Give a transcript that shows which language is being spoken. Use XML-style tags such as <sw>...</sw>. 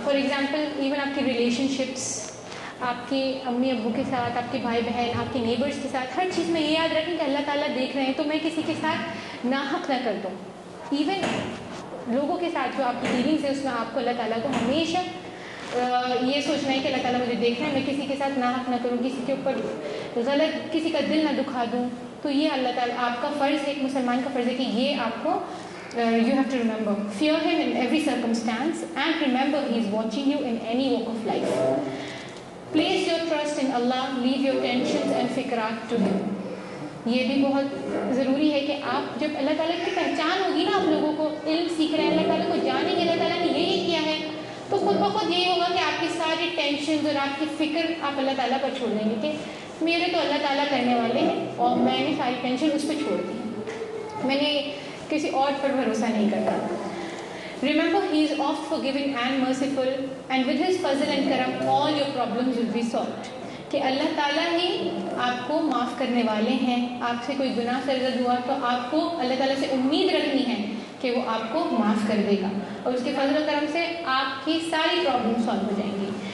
<ur>For example even آپ کی relation ships, آپ کے امی ابو کے ساتھ, آپ کے بھائی بہن, آپ کے نیبرس کے ساتھ, ہر چیز میں یہ یاد رکھیں کہ اللہ تعالیٰ دیکھ رہے ہیں, تو میں کسی کے ساتھ ناحق نہ کر دوں. ایون لوگوں کے ساتھ جو آپ کی ڈیلنگس ہے اس میں آپ کو اللہ تعالیٰ کو ہمیشہ یہ سوچنا ہے کہ اللہ تعالیٰ مجھے دیکھ رہے ہیں, میں کسی کے ساتھ ناحق نہ کروں, کسی کے اوپر غلط, کسی کا دل نہ دکھا دوں. تو یہ اللہ تعالیٰ آپ کا فرض ہے, ایک مسلمان کا فرض ہے کہ یہ آپ کو</ur> <en>you have to remember, fear him in every circumstance and remember he is watching you in any walk of life. Place your trust in Allah, leave your tensions and fikrat to him.</en> <ur>یہ بھی بہت ضروری ہے کہ آپ جب اللہ تعالیٰ کی پہچان ہوگی نا, آپ لوگوں کو علم سیکھ رہے ہیں, اللہ تعالیٰ کو جانیں گے اللہ تعالیٰ نے یہ کیا ہے, تو خود بخود یہی ہوگا کہ آپ کی ساری ٹینشنز اور آپ کی فکر آپ اللہ تعالیٰ پر چھوڑ دیں گے کہ میرے تو اللہ تعالیٰ کرنے والے ہیں اور میں نے ساری ٹینشن اس پہ چھوڑ دی, میں نے کسی اور پر بھروسہ نہیں کرتا.</ur> <en>Remember, he is oft forgiving and merciful, and with his fazl and karam, all your problems will be solved.</en> <ur>کہ اللہ تعالیٰ ہی آپ کو معاف کرنے والے ہیں. آپ سے کوئی گناہ سرزد ہوا تو آپ کو اللہ تعالیٰ سے امید رکھنی ہے کہ وہ آپ کو معاف کر دے گا, اور اس کے فضل و کرم سے آپ کی ساری پرابلم سالو ہو جائیں گی.</ur>